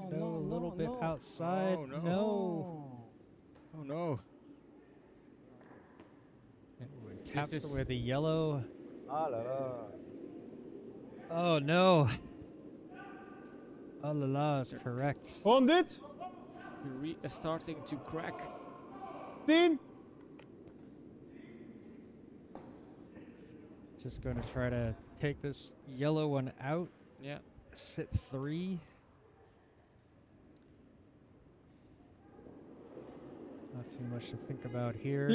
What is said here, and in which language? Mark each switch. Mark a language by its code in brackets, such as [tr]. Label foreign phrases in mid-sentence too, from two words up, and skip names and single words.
[en] no, No, a no, little no, bit no. outside. Oh, no. No. Oh no. Taps is- away the yellow. [fr] Ah là là. [en] Oh no. [fr] Oh la la [en] is correct. [nl] Gewoon dit. [en] Viri is starting to crack. 10. Just going to try to take this yellow one out. Yeah. Sit 3. Not too much to think about here.